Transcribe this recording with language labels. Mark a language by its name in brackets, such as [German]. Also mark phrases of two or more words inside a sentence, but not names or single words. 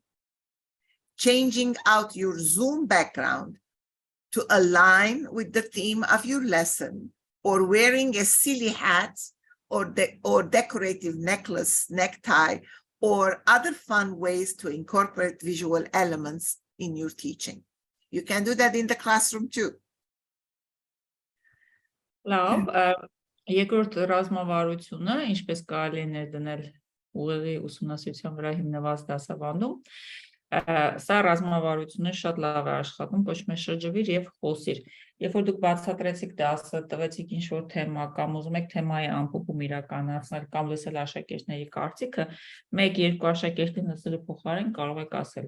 [English] Changing out your Zoom background to align with the theme of your lesson, or wearing a silly hat or decorative necklace, necktie, or other fun ways to incorporate visual elements in your teaching. You can do that in the classroom too. [Armenian] Լավ, երկրորդ ռազմավարությունը, ինչպես կարելի է ներդնել ուղեղի ուսումնասիրության վրա հիմնված դասավանդում, սա ռազմավարությունը շատ լավ է աշխատում, կոչվում է շրջվիր եւ խոսիր։ Երբ որ դուք բացատրեցիք դասը, տվեցիք ինչ-որ թեմա կամ ուզում եք թեմայի ամփոփում իրականացնել կամ լսել աշակերտների կարծիքը, 1-2 աշակերտի լսելու փոխարեն կարող եք ասել.